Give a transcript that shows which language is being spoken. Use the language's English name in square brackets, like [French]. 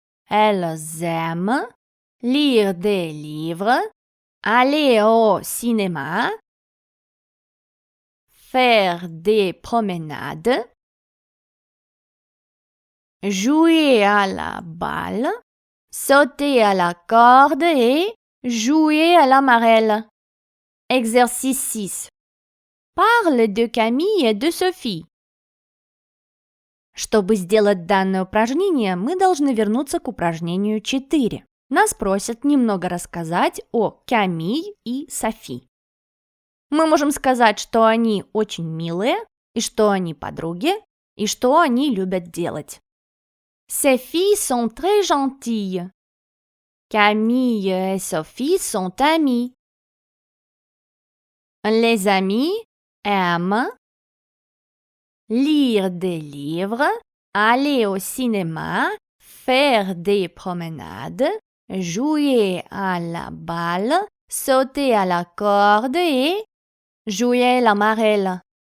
[French] Elles aiment lire des livres, aller au cinéma, faire des promenades, jouer à la balle, sauter à la corde et jouer à la marelle. Exercice 6. Parle de Camille et de Sophie. [Russian] Чтобы сделать данное упражнение, мы должны вернуться к упражнению 4. Нас просят немного рассказать о Камиль и Софи. Мы можем сказать, что они очень милые, и что они подруги, и что они любят делать. [French] Ces filles sont très gentilles. Camille et Sophie sont amies. Les amis aiment lire des livres, aller au cinéma, faire des promenades, jouer à la balle, sauter à la corde et jouer à la marelle.